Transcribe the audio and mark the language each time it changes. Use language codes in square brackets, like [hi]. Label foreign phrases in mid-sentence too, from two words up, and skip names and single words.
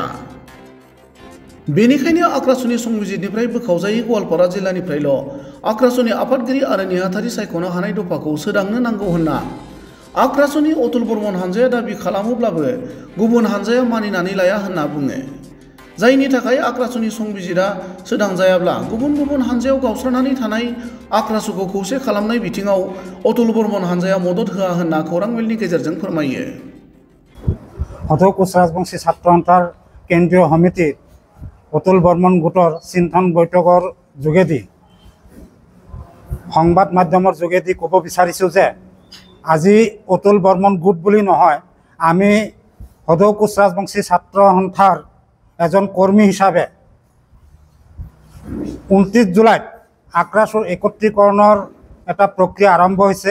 [brx] बेनिखायनो आक्रासुनि संबिजितनिफ्राय बोखावजायै गवालपारा जिल्लानिफ्रायल' आक्रासुनि आफादगिरि आरो नेहाथारि सायख'नो हानाय दफाखौ सोदांनो नांगौ होनना आक्रासुनि अतुल बर्मन हानजाया दाबि खालामोब्लाबो गुबुन हानजाया मानिनानै लाया होनना बुङो। जायनि थाखाय आक्रासुनि संबिजितआ सोदांजायाब्ला गुबुन गुबुन हानजायाव गावस्रानानै थानाय आक्रासुखौ खौसे खालामनाय बिथिङाव अतुल बर्मन हानजाया मदद होआ होनना खौरां मेलनि गेजेरजों फोरमायो। [as] हदौ कच राजबंशी ছাত্র সন্থাৰ কেন্দ্ৰীয় সমিতিৰ অতুল বৰ্মন গোটৰ চিন্তন বৈঠকৰ যোগেদি সংবাদ মাধ্যমৰ যোগেদি ক'ব বিচাৰিছোঁ যে আজি অতুল বৰ্মন গোট বুলি নহয়, আমি হদৌ কোচ ৰাজবংশী ছাত্ৰ সন্থাৰ এজন কৰ্মী হিচাপে 29 জুলাইত আক্ৰাসুৰ একত্ৰীকৰণৰ এটা প্ৰক্ৰিয়া আৰম্ভ হৈছে।